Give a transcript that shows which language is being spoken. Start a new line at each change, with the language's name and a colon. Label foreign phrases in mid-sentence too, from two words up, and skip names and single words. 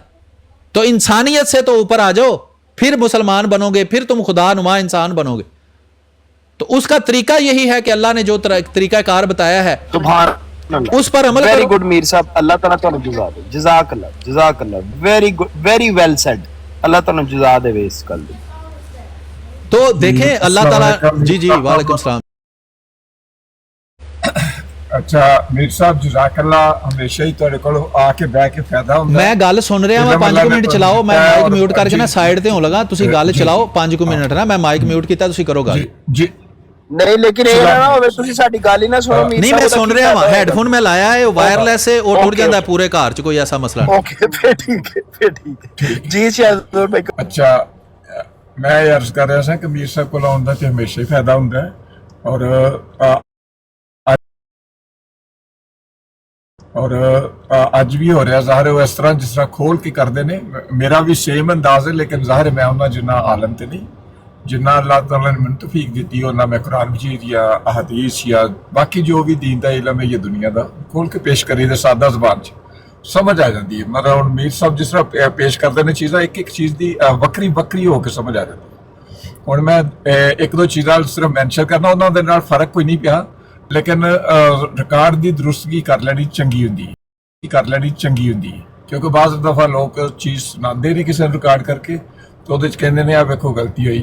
Urdu: تو انسانیت سے تو اوپر آ جاؤ، پھر مسلمان بنو گے، پھر تم خدا نما انسان بنو گے. تو اس کا طریقہ یہی ہے کہ اللہ نے جو طریقہ کار بتایا ہے اس پر عمل کرو.
English: very good
Urdu: میر صاحب، اللہ تعالیٰ تمہیں جزا دے.
Arabic: جزاک اللہ
English: very good, very well said.
Punjabi: اللہ تعالیٰ جزا دے اس گل دی.
Urdu: تو دیکھیں اللہ تعالیٰ جی
Arabic: وعلیکم السلام.
Punjabi: اچھا میر صاحب جزاک اللہ، ہمیشہ ہی تیرے کو آ کے بہ کے فائدہ ہوندا. میں گل سن رہا ہوں، 5 منٹ چلاؤ. میں
English: mic mute
Punjabi: کر کے نا سائڈ تے ہوں لگا، تسی گل چلاؤ 5 منٹ نا. میں
English: mic mute
Punjabi: کیتا، تسی کرو گل.
Urdu: جی
Punjabi: نہیں لیکن یہ نہ ہوے تسی ساڈی گل ہی نہ سنو. نہیں میں سن رہا ہوں، ہیڈ فون میں لایا ہے، وائرلیس ہے، اور ٹوٹ جاندا ہے پورے گھر چ، کوئی ایسا مسئلہ نہیں.
Urdu: اوکے پھر ٹھیک ہے. جی شہزور بھائی. اچھا میں عرض کر رہا سا کہ میر صاحب کو آؤں تو ہمیشہ ہی فائدہ ہوندا ہے. اور اج بھی ہو رہا ظاہر وہ اس طرح جس طرح کھول کے کرتے ہیں.
Punjabi: میرا بھی سیم انداز ہے، لیکن ظاہر میں انہوں جنہ عالم تے نہیں، جنہ اللہ تعالیٰ نے منت توفیق دیتی ہے، میں قرآن مجید یا احادیث یا باقی جو بھی دین دا علم ہے یہ دنیا دا کھول کے پیش کری دے سادہ زبان چ. ਸਮਝ ਆ ਜਾਂਦੀ ਹੈ। ਮਤਲਬ ਹੁਣ ਮੀਰ ਸਾਹਿਬ ਜਿਸ ਤਰ੍ਹਾਂ ਪੇਸ਼ ਕਰਦੇ ਨੇ ਚੀਜ਼ਾਂ, ਇੱਕ ਇੱਕ ਚੀਜ਼ ਦੀ ਵੱਖਰੀ ਵੱਖਰੀ ਹੋ ਕੇ ਸਮਝ ਆ ਜਾਂਦੀ। ਹੁਣ ਮੈਂ ਇੱਕ ਦੋ ਚੀਜ਼ਾਂ ਸਿਰਫ ਮੈਂਸ਼ਨ ਕਰਨਾ, ਉਹਨਾਂ ਦੇ ਨਾਲ ਫਰਕ ਕੋਈ ਨਹੀਂ ਪਿਆ, ਲੇਕਿਨ ਰਿਕਾਰਡ ਦੀ ਦਰੁਸਤਗੀ ਕਰ ਲੈਣੀ ਚੰਗੀ ਹੁੰਦੀ ਹੈ, ਕਿਉਂਕਿ ਬਾਜ਼ ਦਫਾ ਲੋਕ ਚੀਜ਼ ਸੁਣਾਉਂਦੇ ਨੇ ਕਿਸੇ ਨੂੰ ਰਿਕਾਰਡ ਕਰਕੇ, ਤੇ ਉਹਦੇ ਚ ਕਹਿੰਦੇ ਨੇ ਆ ਵੇਖੋ ਗਲਤੀ ਹੋਈ।